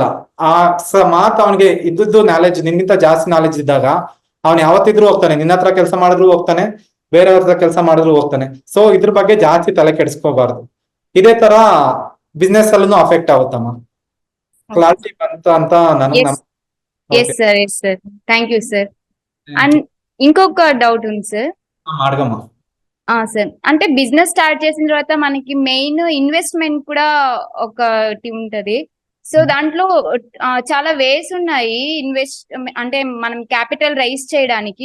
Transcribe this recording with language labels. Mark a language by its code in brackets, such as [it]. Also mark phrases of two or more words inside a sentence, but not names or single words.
[kn] ಆ ಮಾತ್ ಅವನಿಗೆ ಇದ್ದದ್ದು ನಾಲೆಜ್ ನಿನ್ಗಿಂತ ಜಾಸ್ತಿ ನಾಲೆಜ್ ಇದ್ದಾಗ ಅವ್ನು ಯಾವತ್ತಿದ್ರು ಹೋಗ್ತಾನೆ, ನಿನ್ನ ಹತ್ರ ಕೆಲಸ ಮಾಡಿದ್ರು ಹೋಗ್ತಾನೆ, ಬೇರೆಯವ್ರ ಹತ್ರ ಕೆಲಸ ಮಾಡಿದ್ರು ಹೋಗ್ತಾನೆ. ಸೊ ಇದ್ರ ಬಗ್ಗೆ ಜಾಸ್ತಿ ತಲೆ ಕೆಡಿಸ್ಕೋಬಾರ್ದು. ಇದೇ ತರ ಬಿಸ್ನೆಸ್ ಅಲ್ಲೂ ಅಫೆಕ್ಟ್ ಆಗುತ್ತಮ್ಮ. ಕ್ಲಾರಿಟಿ ಬಂತ ಅಂತ ನನಗೆ [en] yes sir yes sir thank you sir. and [te] ఇంకొక డౌట్ ఉంది సార్. మార్గమ్మ సార్ అంటే బిజినెస్ స్టార్ట్ చేసిన తర్వాత మనకి [en] main investment [te] కూడా ఒకటి ఉంటది. సో దాంట్లో చాలా వేస్ ఉన్నాయి ఇన్వెస్ట్ అంటే మనం [en] capital raise [te] చేయడానికి.